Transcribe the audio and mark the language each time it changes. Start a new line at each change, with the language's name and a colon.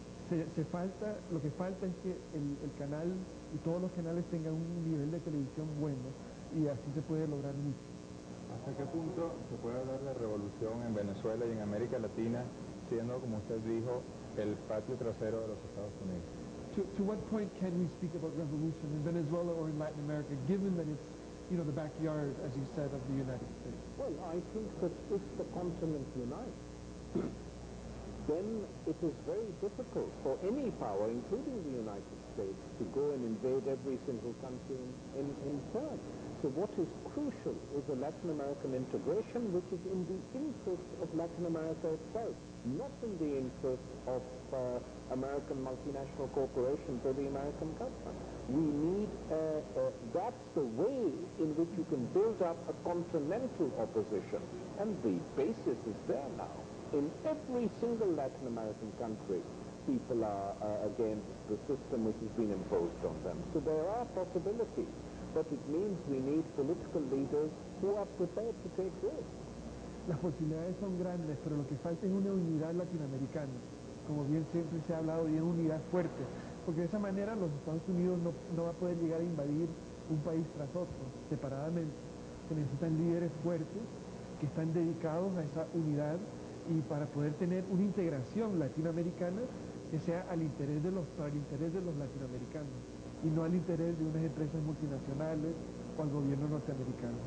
Spanish: Lo que falta es que el canal y todos los canales tengan un nivel de televisión bueno y así se puede lograr mucho. ¿Hasta qué punto se puede hablar de revolución en Venezuela y en América Latina, siendo, como usted dijo, el patio trasero de los Estados Unidos?
English: To what point can we speak about revolution in Venezuela or in Latin America, given that it's, the backyard, as you said, of the United States? Well, I think that if the continent unites, then it is very difficult for any power, including the United States, to go and invade every single country in turn. So what is crucial is a Latin American integration, which is in the interest of Latin America itself, not in the interest of American multinational corporations or the American government. We need, that's the way in which you can build up a continental opposition. And the basis is there now. In every single Latin American country, people are against the system which has been imposed on them. So there are possibilities, but it means we need political leaders who are prepared to take risks.
Spanish: Las posibilidades son grandes, pero lo que falta es una unidad latinoamericana. Como bien siempre se ha hablado, de una unidad fuerte, porque de esa manera los Estados Unidos no va a poder llegar a invadir un país tras otro, separadamente. Se necesitan líderes fuertes que están dedicados a esa unidad y para poder tener una integración latinoamericana que sea para el interés de los latinoamericanos y no al interés de unas empresas multinacionales o al gobierno norteamericano.